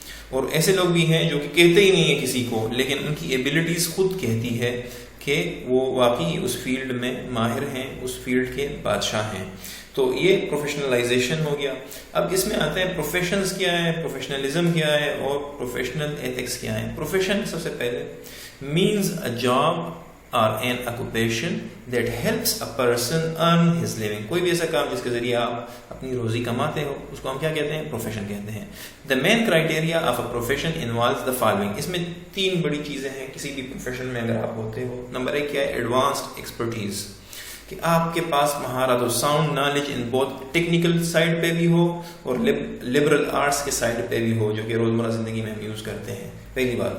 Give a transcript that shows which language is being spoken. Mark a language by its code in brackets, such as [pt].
[ur] اور ایسے لوگ بھی ہیں جو کہ کہتے ہی نہیں ہیں کسی کو، لیکن ان کی ایبلٹیز خود کہتی ہے کہ وہ واقعی اس فیلڈ میں ماہر ہیں، اس فیلڈ کے بادشاہ ہیں. تو یہ پروفیشنلائزیشن ہو گیا. اب اس میں آتے ہیں پروفیشنز کیا ہے، پروفیشنلزم کیا ہے، اور پروفیشنل ایتھکس کیا ہے. [en] profession [ur] سب سے پہلے [en] means a job or an occupation that helps a person earn his living. [ur] کوئی بھی ایسا کام جس کے ذریعے آپ اپنی روزی کماتے ہو، اس کو ہم کیا کہتے ہیں؟ پروفیشن کہتے ہیں. [en] The main criteria of a profession involves the following. [ur] اس میں 3 بڑی چیزیں ہیں کسی بھی پروفیشن میں اگر آپ ہوتے ہو. نمبر 1 کیا ہے؟ ایڈوانسڈ ایکسپرٹیز، کہ آپ کے پاس مہارت و ساؤنڈ نالج ان بہت ٹیکنیکل سائڈ پہ بھی ہو اور لبرل آرٹس کے سائڈ پہ بھی ہو، جو کہ روزمرہ زندگی میں ہم یوز کرتے ہیں. پہلی بات.